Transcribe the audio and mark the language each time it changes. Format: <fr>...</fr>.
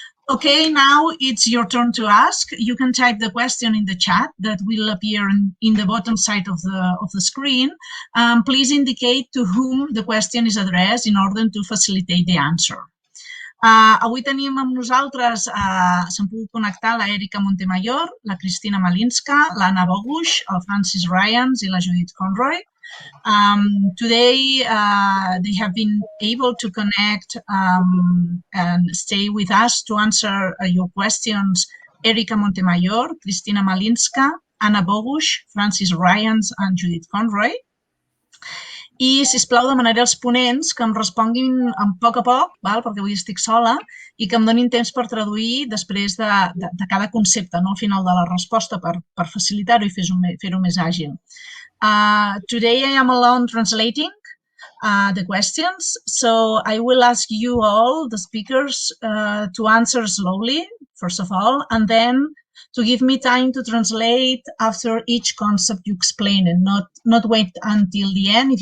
<en>Okay, now it's your turn to ask. You can type the question in the chat that will appear in the bottom side of the screen. Please indicate to whom the question is addressed in order to facilitate the answer.</en> <ca>Avui tenim amb nosaltres, s'han pogut connectar la Erika Montemayor, la Krystyna Malińska, l'Anna Bogush, el Francis Rayns i la Judith Conroy.</ca> <en>Today, they have been able to connect and stay with us to answer your questions. Erika Montemayor, Krystyna Malińska, Anna Bogush, Francis Rayns and Judith Conroy.</en> <ca>I, sisplau, demanaré als ponents que em responguin a poc, perquè avui estic sola, i que em donin temps per traduir després de cada concepte, al final de la resposta, per facilitar-ho i fer-ho més àgil.</ca> <en>Today I am alone translating the questions, so I will ask you all, the speakers, to answer slowly, first of all, and then to give me time to translate after each concept you explain and not wait until the end.</en>